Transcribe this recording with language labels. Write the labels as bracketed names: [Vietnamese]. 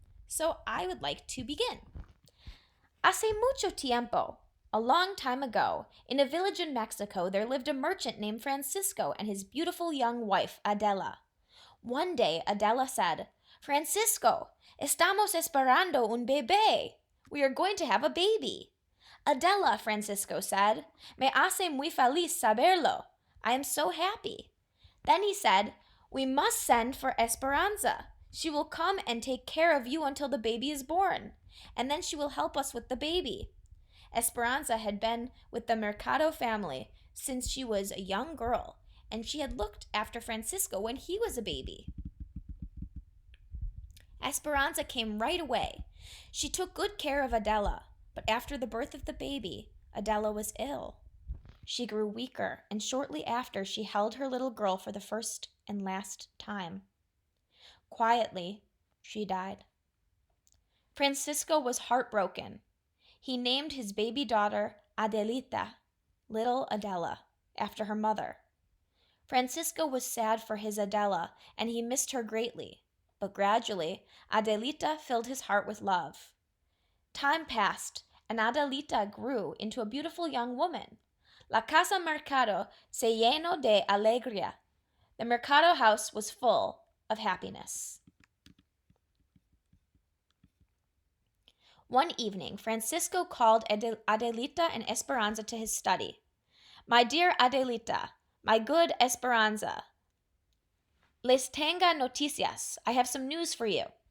[English] So I would like to begin. [Spanish] Hace mucho tiempo, [English] a long time ago, in a village in Mexico, there lived a merchant named Francisco and his beautiful young wife, Adela. One day, Adela said, Francisco, [Spanish] estamos esperando un bebé. [English] We are going to have a baby. Adela, Francisco said, [Spanish] me hace muy feliz saberlo. [English] I am so happy. Then he said, we must send for Esperanza. She will come and take care of you until the baby is born, and then she will help us with the baby. Esperanza had been with the Mercado family since she was a young girl, and she had looked after Francisco when he was a baby. Esperanza came right away. She took good care of Adela, but after the birth of the baby, Adela was ill. She grew weaker, and shortly after, she held her little girl for the first and last time. Quietly, she died. Francisco was heartbroken. He named his baby daughter Adelita, little Adela, after her mother. Francisco was sad for his Adela, and he missed her greatly, but gradually, Adelita filled his heart with love. Time passed, and Adelita grew into a beautiful young woman. [Spanish] La casa mercado se llenó de alegría. [English] The Mercado house was full of happiness. One evening, Francisco called Adelita and Esperanza to his study. My dear Adelita, my good Esperanza, [Spanish] les tenga noticias. [English] I have some news for you.